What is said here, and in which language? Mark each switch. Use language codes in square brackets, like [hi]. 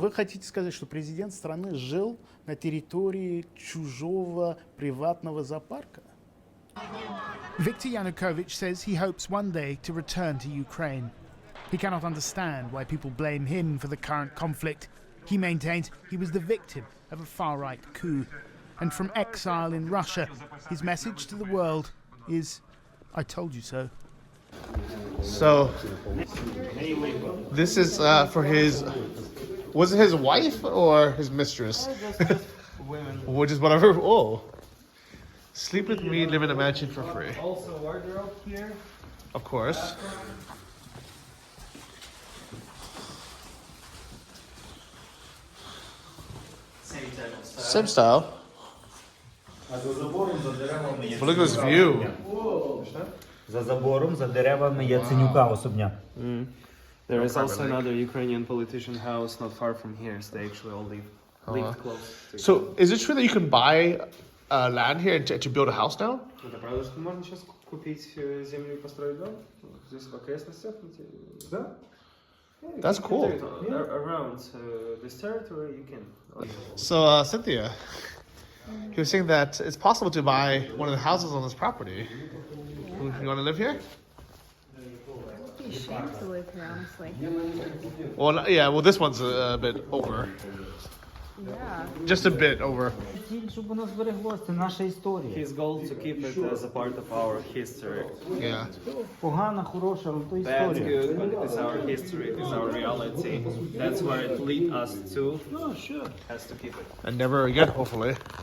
[ru] вы хотите сказать, что президент страны жил на территории чужого приватного зоопарка? [en] Viktor Yanukovych says he hopes one day to return to Ukraine. He cannot understand why people blame him for the current conflict. He maintains he was the victim of a far-right coup. And from exile in Russia, his message to the world is, I told you so. So, this is for his, was it his wife or his mistress? Women. Which is whatever, oh. Sleep with me, live in a mansion for free. Also wardrobe here. Of course. Same style. But look at this view. [uk] За забором, за деревами Яценюка особняк. [en] There is also another Ukrainian politician house not far from here, so they actually all live close. So, is it true that you can buy land here to build a house now? [ru] Это правда, что можно сейчас купить землю и построить дом? Здесь в окрестностях? Да. [en] That's cool. Around this territory you can. So, Cynthia, you were saying that it's possible to buy one of the houses on this property. You want to live here? It'd be a shame to live here, honestly. Well, yeah. Well, this one's a bit over. Yeah. Just a bit over. [uk] Щоб воно збереглося, це наша історія. [en] His goal to keep it as a part of our history. Yeah. [uk] Погана, хороша, але то [en] Bad, [uk] історія. [en] good, but it is our history, it is our reality. That's where it leads us to. [uk] Ну, що? [en] Has to keep it. And never again, hopefully.